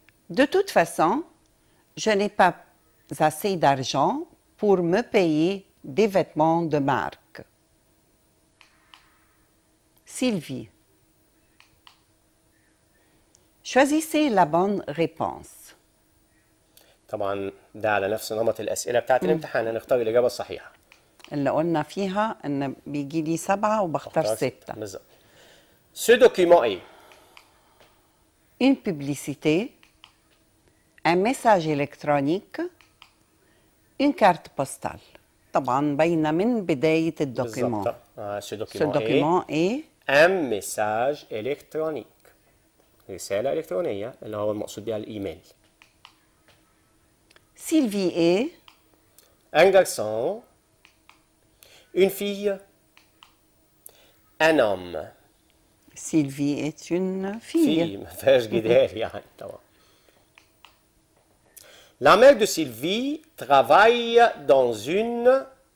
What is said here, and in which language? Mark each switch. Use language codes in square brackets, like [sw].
[fr] De toute façon, je n'ai pas assez d'argent pour me payer des vêtements de marque. Sylvie. Choisissez la bonne réponse. [ar] طبعا ده على نفس نمط الأسئلة بتاعت الامتحان. هنختار الإجابة الصحيحة. اللي قلنا فيها ان بيجي لي 7 وبختار 6. بالظبط. [fr] Ce document est Une publicité, un message électronique, une carte postale. [ar] طبعا باينه من بدايه الدوكيمون. [fr] Ce Ce document est un message électronique. [ar] رسالة إلكترونية اللي هو المقصود بها الإيميل. [fr] Sylvie est Un garçon, une fille, un homme. Sylvie est une fille. [ar] ما فيهاش جدال يعني طبعا. [fr] La mère de Sylvie travaille dans une